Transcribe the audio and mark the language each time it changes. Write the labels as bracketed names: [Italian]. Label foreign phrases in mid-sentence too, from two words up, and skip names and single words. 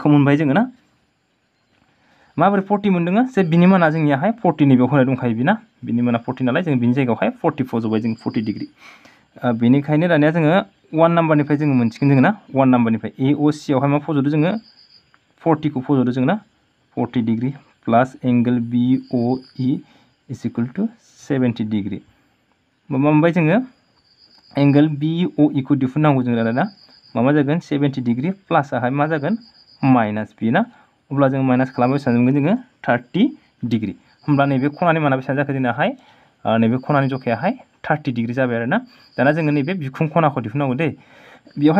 [Bodo] मोनबाय जोङो ना माबोरै 40 मोनदोङो जे बिनि माना जोंनियाहाय 40 नि बेयाव होनाय दंखायो बिना बिनि माना 40 नालाय जों बिनि जायगायावहाय 40 फज'बाय जों 40 डिग्री बेनिखायनो दानिया जोङो 1 नाम्बारनिफ्राय जोङो मोनसिगोन जोङो ना 1 नाम्बारनिफ्राय AOC आवहाय मा फज'दो जोङो 40 खौ फज'दो जोङो ना [English] 40 degree plus angle BOE is equal to 70 degree [Bodo] मा मोनबाय जोङो एंगल BOE खौ दिहुननांगौ जों दाना मा जागोन [English] 70 degree plus [Bodo] आहाय मा जागोन माइनास बि ना अब्ला जों माइनास खालामबाय बेसेबां मोनगोन जोङो 30 डिग्री होमब्ला नैबे खनानि माना बेसेबां जाखो जोंनाहाय नैबे खनानि जखायाहाय 30 डिग्री जाबाय आरो ना दाना जोङो नैबे बिखुं खनाखौ दिहुननांगौ दे बेयावहाय